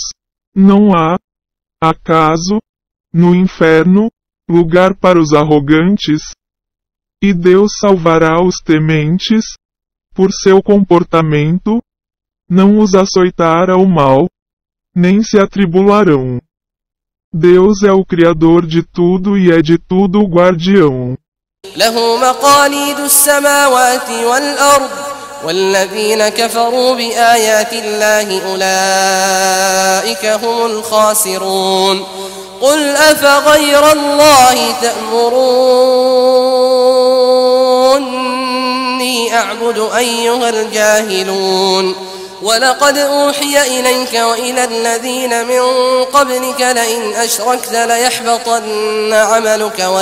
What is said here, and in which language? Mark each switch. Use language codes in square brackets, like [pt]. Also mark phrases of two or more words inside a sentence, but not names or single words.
[pt] Não há, acaso, no inferno, lugar para os arrogantes? E Deus salvará os tementes, por seu comportamento, não os açoitará o mal, nem se atribularão. Deus é o Criador de tudo e é de tudo o guardião. [ar] له مقاليد السماوات والأرض والذين كفروا بآيات الله أولئك هم الخاسرون قل أفغير الله تأمروني أعبد أيها الجاهلون ولقد أوحي إليك وإلى الذين من قبلك لئن أشركت ليحبطن عملك